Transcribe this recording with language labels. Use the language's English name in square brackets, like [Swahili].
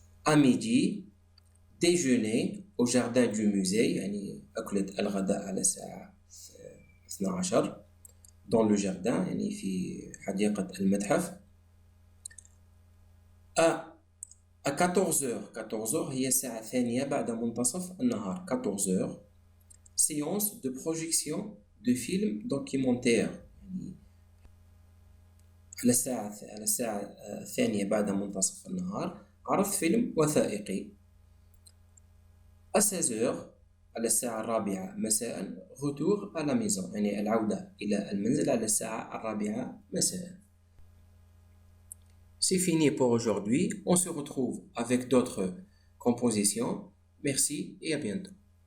[French] À midi déjeuner au jardin du musée [Arabic] يعني أكلة الغداء على الساعة 12 [French] dans le jardin [Arabic] يعني في حديقة المتحف. À 14h هي الساعة الثانية بعد منتصف النهار. [French] 14h séance de projection de film documentaire [Arabic] يعني على الساعة الثانية بعد منتصف النهار عرض فيلم وثائقي. À 16h على الساعة 4 مساء [French] retour à la maison [Arabic] يعني العودة إلى المنزل على الساعة 4 مساء. [French] C'est fini pour aujourd'hui. On se retrouve avec d'autres compositions. Merci et à bientôt.